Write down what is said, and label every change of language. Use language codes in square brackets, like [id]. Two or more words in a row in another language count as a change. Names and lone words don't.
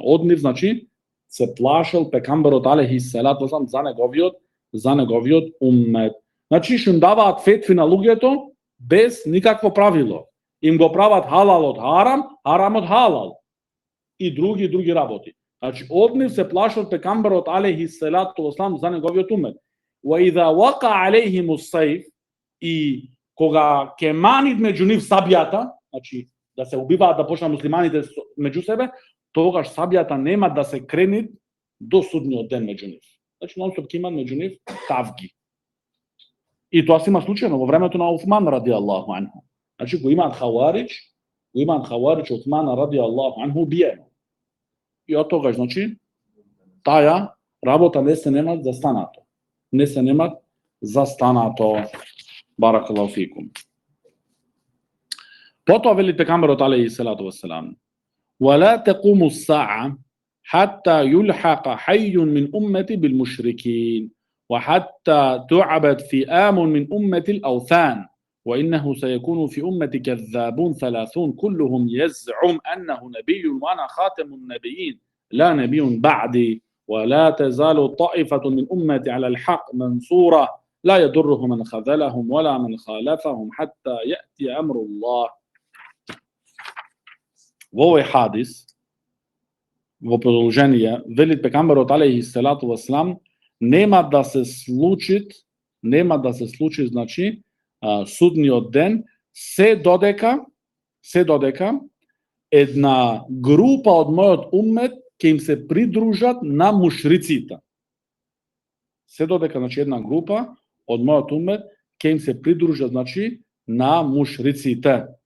[mk] Од нив, значи, се плашел пекамберот [ar] عليه الصلاة والسلام [mk] за неговиот уммет. Значи, што им даваат фетви на луѓето без никакво правило. Им го прават халал од харам, харам од халал. И други работи. Значи, од нив се плашел пекамберот [ar] عليه الصلاة والسلام [mk] за неговиот уммет. [ar] وإذا وقع عليهم السيف, [mk] и кога ќе манит меѓу нив сабијата, значи да се убиваат, да почнат муслиманите меѓу себе, тогаш сабијата нема да се кренит до судниот ден меѓу нив. Значи нон-стоп ќе имат меѓу нив тавги. И тоа се има случајно во времето на Уфман [ar] رضي الله عنه. [mk] Значи го имаат хаварич Уфман [ar] رضي الله عنه [mk] убиено. И од тогаш, значи, таа работа не се немат застанато. Не се немат застанато. [ar] بارك الله فيكم. [mk] Потоа вели пекамберот [ar] عليه الصلاة والسلام: ولا تقوم الساعة حتى يلحق حي من أمتي بالمشركين وحتى تعبد فئام من أمة الأوثان وإنه سيكون في أمتي كذابون 30 كلهم يزعم أنه نبي وأنا خاتم النبيين لا نبي بعدي ولا تزال طائفة من أمتي على الحق منصورة لا يضره من خذلهم ولا من خالفهم حتى يأتي أمر الله. [mk] Во овој хадис, во продолжение, вели пекамберот [ar] عليه الصلاة والسلام, [mk] нема да се случи, значи, судниот ден, се додека една група од мојот уммет ќе им се придружат на мушриците. Се додека, значи, една група од мојот уммет ќе им се придружат, значи, на мушриците.